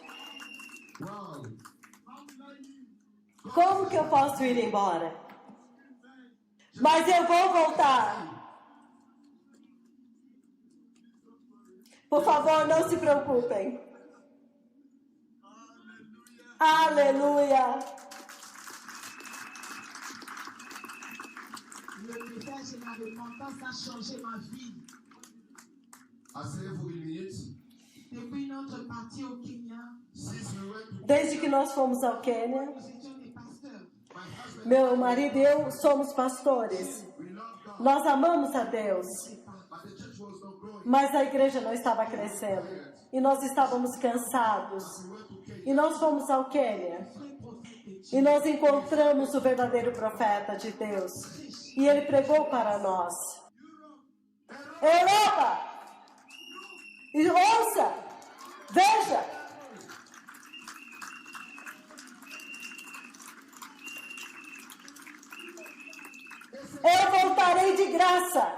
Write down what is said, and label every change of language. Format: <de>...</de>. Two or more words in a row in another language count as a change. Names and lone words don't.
<pt>Como que eu posso ir embora? Mas eu vou voltar. Por favor, não se preocupem. Aleluia.</pt> <fr>Le message de ma repentance a changé ma vie. Asseyez-vous une minute. Depuis notre partie au Kenya,</fr> <en>Since we went to</en> <pt>Desde que nós fomos ao Quênia,</pt> <fr>nous étions des pasteurs.</fr> <en>my husband,</en> <pt>meu marido e eu somos pastores.</pt> <en>we love God,</en> <pt>Nós amamos a Deus,</pt> <en>but the church was not growing.</en> <pt>mas a igreja não estava crescendo. E nós estávamos cansados.</pt> <en>We went to Kenya.</en> <pt>E nós fomos ao Quênia.</pt> <fr>Vrai prophète de Dieu.</fr> <pt>E nós encontramos o verdadeiro profeta de Deus. E ele pregou para nós. Europa! E ouça! Veja! Eu voltarei de graça.</pt>